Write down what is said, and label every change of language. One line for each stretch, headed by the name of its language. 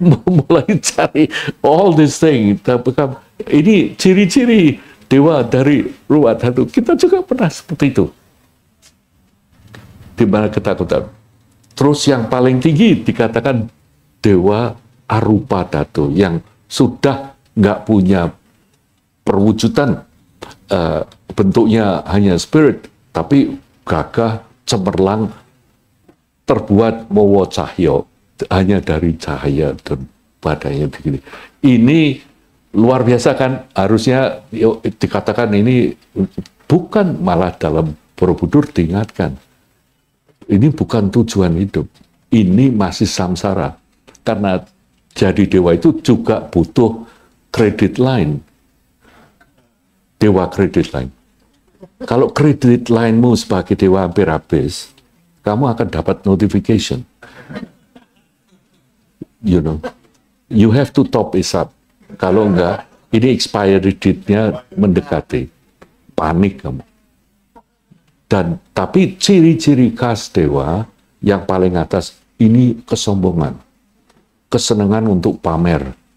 Indonesian: Mulai cari
English: all this thing.
Indonesian: Ini ciri-ciri dewa dari rupa dhatu. Kita juga pernah seperti itu. Di mana ketakutan. Terus yang paling tinggi dikatakan dewa arupa dhatu, yang sudah nggak punya perwujudan, bentuknya hanya spirit, tapi gagah, cemerlang, terbuat mawa cahya, hanya dari cahaya dan badannya begini. Ini luar biasa kan, harusnya dikatakan ini bukan, malah dalam Borobudur diingatkan, ini bukan tujuan hidup, ini masih samsara, karena jadi dewa itu juga butuh kredit line, dewa kredit line. Kalau kredit linemu sebagai dewa hampir habis, kamu akan dapat
English: notification. You know, you have to top it up.
Indonesian: Kalau enggak, ini expiry date-nya mendekati, panik kamu. Dan tapi ciri-ciri khas dewa yang paling atas ini kesombongan, kesenangan untuk pamer.